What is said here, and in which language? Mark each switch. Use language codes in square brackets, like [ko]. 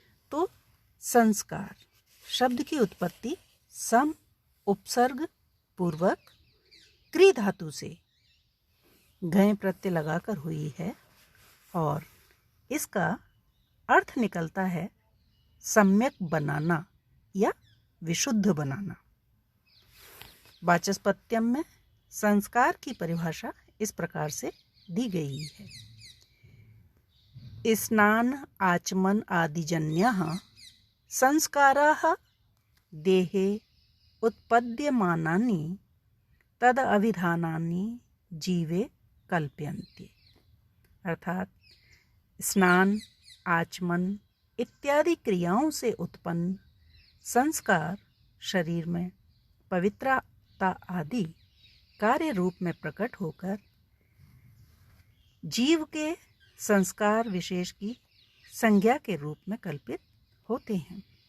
[hi] तो संस्कार शब्द की उत्पत्ति सम उपसर्ग पूर्वक क्री धातु से घय प्रत्यय लगाकर हुई है और इसका अर्थ निकलता है सम्यक बनाना या विशुद्ध बनाना। वाचस्पत्यम में संस्कार की परिभाषा इस प्रकार से दी गई है। [sa] स्नान आचमन आदिजन्यः संस्काराः देहे उत्पद्यमानानि तद अभिधानानि जीवे कल्प्यन्ते। [hi] अर्थात स्नान, आचमन इत्यादि क्रियाओं से उत्पन्न संस्कार शरीर में पवित्रता आदि कार्य रूप में प्रकट होकर जीव के संस्कार विशेष की संज्ञा के रूप में कल्पित होते हैं।